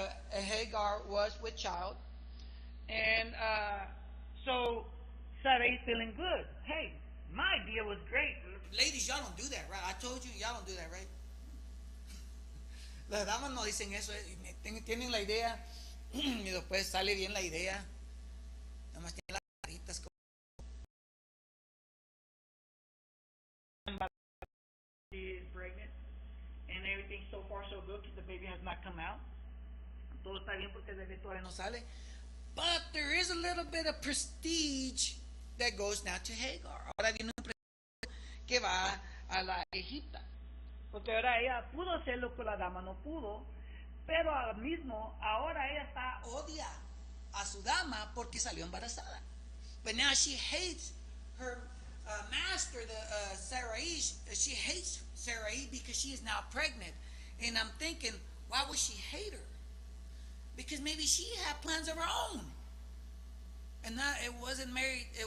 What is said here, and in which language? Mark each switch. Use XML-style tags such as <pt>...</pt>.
<en>Hagar was with child, and so Sarai's feeling good. Hey, my idea was great. Ladies, y'all don't do that, right? I told you, y'all don't do that, right?</en> <es>Las damas no dicen eso. Tienen la idea y después sale bien la idea. Nada más tienen las caritas como</es> <en>she is pregnant and everything so far so good because the baby has not come out.</en> <es>Todo está bien porque el bebé todavía no sale.</es> <en>But there is a little bit of prestige that goes now to Hagar.</en> <es>Ahora viene un prestigio que va a la Egipta. Porque ahora ella pudo hacer lo que la dama no pudo, pero ahora mismo, ahora ella odia a su dama porque salió embarazada.</es> <en>But now she hates her master, the Sarai. She hates Sarai because she is now pregnant. And I'm thinking, why would she hate her? Because maybe she had plans of her own. And not, it wasn't married.</en>